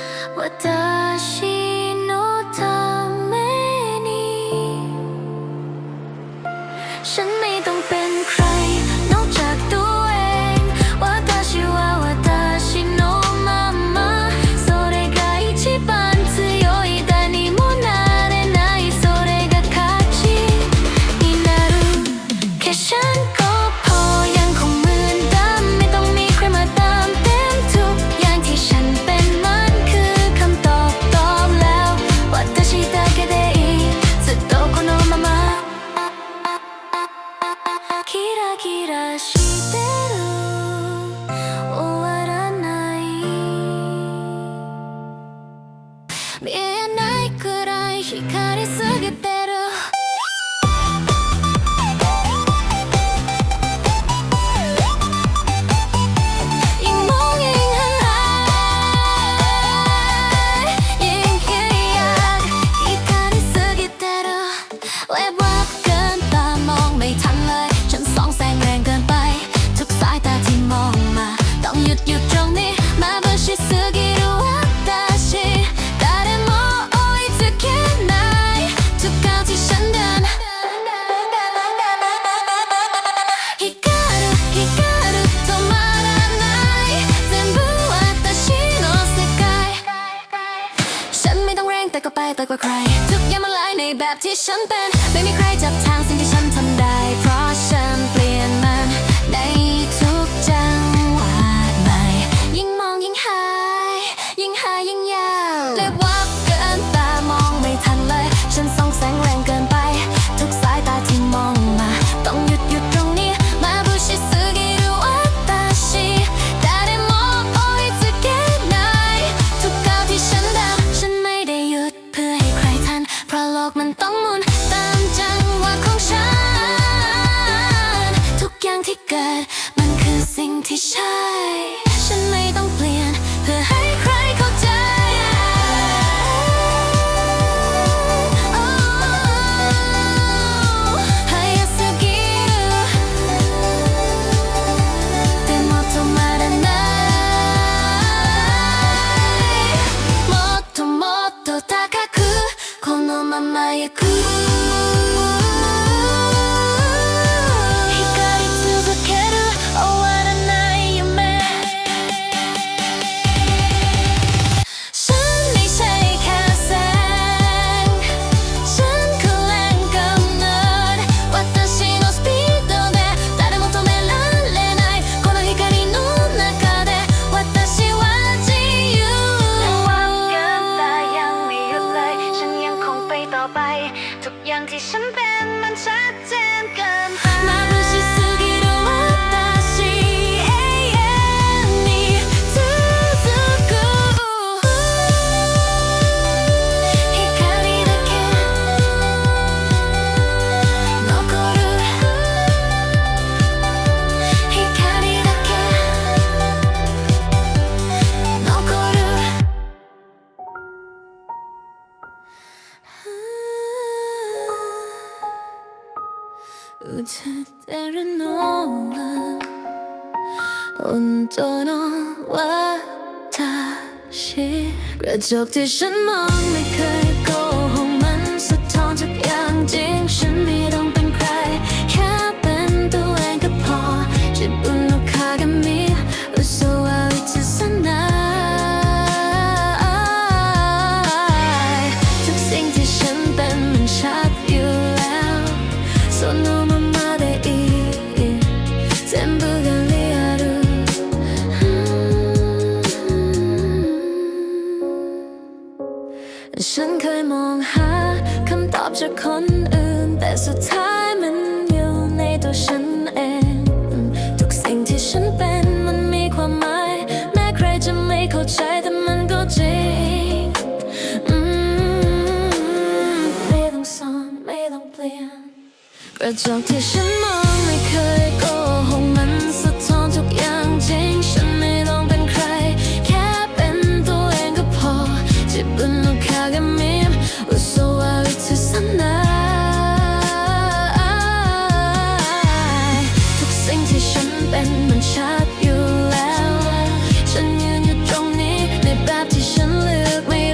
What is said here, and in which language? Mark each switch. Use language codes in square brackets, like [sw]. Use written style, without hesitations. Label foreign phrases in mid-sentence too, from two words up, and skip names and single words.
[ja] 私のために [th] ฉันไม่ต้องเป็นใครนอกจากตัวเอง [ja] 私は私のままそれが一番強い誰にもなれないそれが価値になる [th] แค่ฉันก็พอยังคงเหมือนเดิมไม่ต้องมีใครมาเติมเต็มทุกอย่างที่ฉันเป็นมันคือคำตอบแล้ว [ja] 私だけでいいずっとこのままキラキラしてる終わらない見えないくらい光りすぎてる [th] ยิ่งมองยิ่งห่างหายยิ่งแค่อยาก [ja] 光りすぎて [th] るแวบวับเกินตามองไม่ทันเลยฉันส่องแสงแรงเกินไปทุกสายตาที่มองมาต้องหยุดตรงนี้ [ja] 眩しすぎる私誰も追いつけない [th] ทุกก้าวที่ฉันเดิน [ja] 光る止まらない全部私の世界 [th] ฉันไม่ต้องแรงแต่ก็ไปแต่กว่าใครทุกอย่างมันไหลในแบบที่ฉันเป็นไม่มีใครจับทางสิ่งที่ฉันทำได้เพราะฉั นเปลี่ยนมันในทุกจังหวะใหม่ยิ่งมองยิ่งหายยิ่งยาวเลยวับเกินตามองไม่ทันเลย ฉันส่องแสงแรงเกินไปทุกสายตาที่มองมาต้องหยุดตรงนี้ [ja] 眩しすぎる私誰も追いつけない [th] ทุกก้าวที่ฉันเดินฉันไม่ได้หยุดเพื่อให้ใครทันเพราะโลกมันต้องหมุนตามจังหวะของฉันทุกอย่างที่เกิดมันคือสิ่งที่ใช่ฉันไม่ต้องเปลี่ยนเพื่อให้ใครเข้าใจ [ja] 早すぎるでも止まらないもっともっと高くこのまま行く光り続ける終わらない夢 [th] ฉันไม่ใช่แค่แสงฉันคือแรงกำเนิด [ja] 私のスピードで誰も止められないこの光の中で私は自由 [th] วับเกินตายังไม่หยุดเลยฉันยังคงไปต่อไปทุกอย่างที่ฉันเป็นมันชัดเจนเกินไป [ja] 眩しすぎる私永遠に続く光だけ残る光だけ残る映ってるのは本当の私 [th] กระจกที่ฉันมองไม่เคยโกหกมันสะท้อนทุกอย่างจริงฉันไม่ต้องเป็นใครแค่เป็นตัวเองก็พอ [ja] 自分の鏡嘘は映さない [th] ทุกสิ่งที่ฉันเป็นมันชัดอยู่แล้ว [ja] そのままでいい全部がリアル [th] ฉันเคยมองหาคำตอบจากคนอื่นแต่สุดท้ายมันอยู่ในตัวฉันเองทุกสิ่งที่ฉันเป็นมันมีความหมายแม้ใครจะไม่เข้าใจแต่มันก็จริง ไม่ต้องซ่อนไม่ต้องเปลี่ยนกระจกที่ฉันมองไม่เคยโกหกมันสะท้อนทุกอย่างจริงฉันไม่ต้องเป็นใครแค่เป็นตัวเองก็พอ [ja] 自分の鏡嘘は映さない [th] ทุกสิ่งที่ฉันเป็นมันชัดอยู่แล้วฉันยืนอยู่ตรงนี้ในแบบที่ฉันเลือก